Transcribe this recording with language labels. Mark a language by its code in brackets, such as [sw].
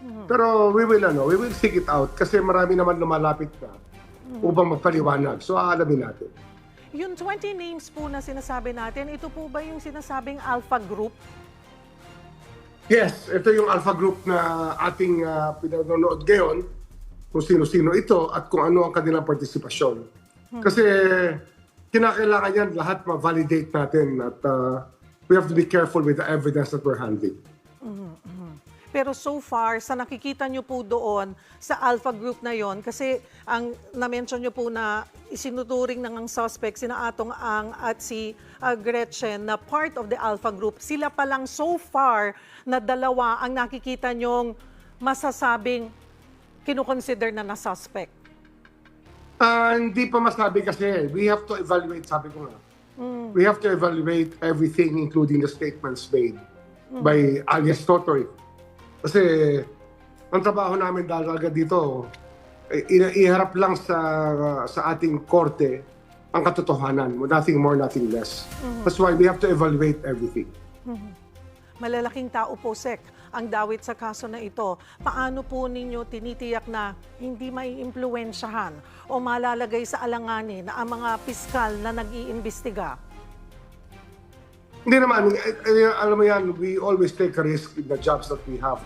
[tl] Pero [en] we will seek it out [tl] kasi marami naman lumalapit na upang magpaliwanag. So aalamin natin. Yung 20 names po na sinasabi natin, ito po ba yung sinasabing Alpha Group? Yes, ito yung Alpha Group na ating pinanonood ngayon, kung sino-sino ito at kung ano ang kanilang partisipasyon. Kasi kinakailangan yan lahat ma-validate natin at [en] we have to be careful with the evidence that we're handling. [tl] Pero so far, sa nakikita nyo po doon sa Alpha Group na yon, kasi ang na-mention nyo po na isinuturing ng suspect, sina Atong Ang at si Gretchen na [en] part of the [tl] Alpha Group, sila pa lang so far na dalawa ang nakikita nyong masasabing kinukonsider na suspect? Hindi pa masabi kasi. [en] We have to evaluate, [tl] sabi ko nga. [en] We have to evaluate everything including the statements made by alias Totoy. [tl] Kasi ang trabaho namin talaga dito, iharap lang sa ating korte ang katotohanan. [en] Nothing more, nothing less. That's why we have to evaluate everything. [tl] Malalaking tao po, Sec, ang dawit sa kaso na ito. Paano po ninyo tinitiyak na hindi maiimpluwensyahan o malalagay sa alanganin ang mga piskal na nag-iimbestiga? Hindi naman, alam mo yan, [en] we always take a risk in the jobs that we have.